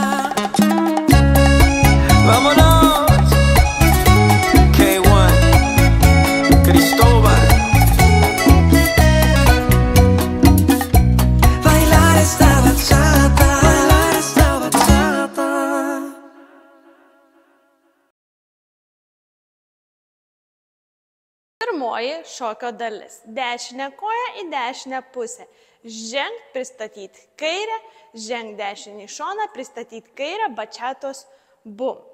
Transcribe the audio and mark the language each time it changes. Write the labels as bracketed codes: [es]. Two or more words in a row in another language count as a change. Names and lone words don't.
[es] Vámonos. K1, Cristóbal. Bailar esta bachata. Bailar esta bachata. [lt] Pirmoji šokio dalis. Dešinę koją į dešinę pusę. Žengt, pristatyti kairę, žengt dešinį šoną, pristatyti kairę, bačiatos bump.